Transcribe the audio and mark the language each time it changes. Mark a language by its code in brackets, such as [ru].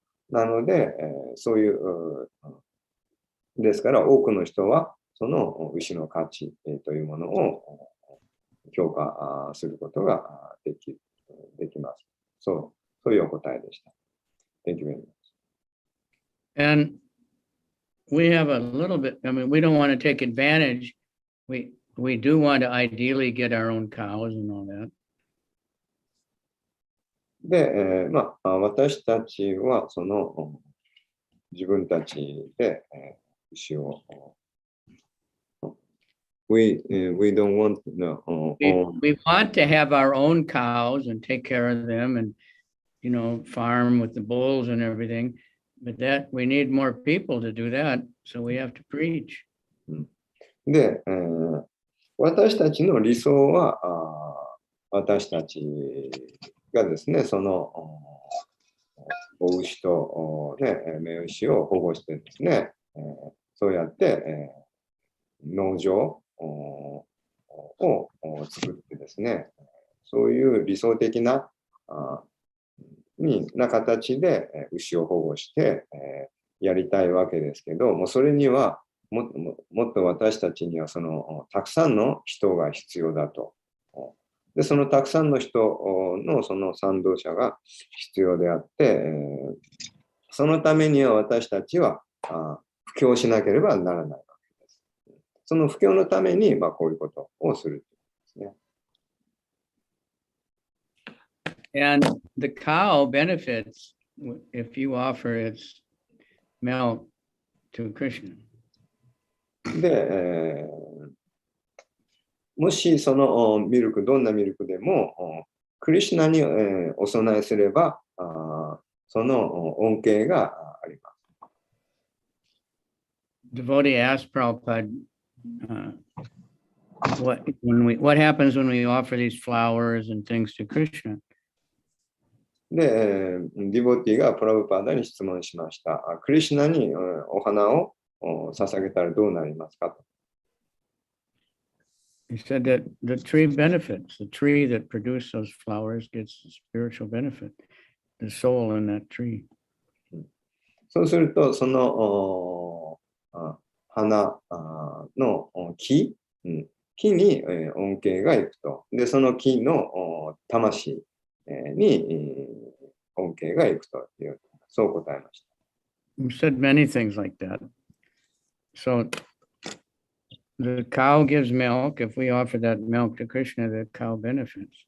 [ja] なので、そういう、ですから多くの人はその牛の価値というものを評価することができます。そういうお答えでした。 [en] Thank you very much. And we have a little bit, I mean, we don't want to take advantage. We do want to ideally get our own cows and all that. [ja] で、私たちはその自分たちで牛を [en] we don't want no we want to have our own cows and take care of them and, you know, farm with the bulls and everything. But that we need more people to do that. So we have to preach. [ja] で、私たちの理想は私たちがですね、そのお牛と、雌牛を保護してですね、そうやって、農場を作ってですね、そういう理想的な形で牛を保護してやりたいわけですけど、もうそれにはもっと私たちにはそのたくさんの人が必要だと。で、そのたくさんの人のその賛同者が必要であって、そのためには私たちは布教しなければならないわけです。その布教のためにこういうことをするということですね。 [en] And the cow benefits if you offer its milk to Krishna. [ja] で、もしそのミルク、どんなミルクでもクリシュナにお供えすればその恩恵があります。 [en] Devotee asked Prabhupada, what happens when we offer these flowers and things to Krishna? [ja] で、ディボティがプラブパーダに質問しました。クリシュナにお花を捧げたらどうなりますかと。 [en] He said that the tree benefits. The tree that produced those flowers gets spiritual benefit. The soul in that tree. [ja] そうすると、その花の木に恩恵がいくと。で、その木の魂に恩恵がいくという、そう答えました。 [en] He said many things like that. So the cow gives milk. If we offer that milk to Krishna, the cow benefits.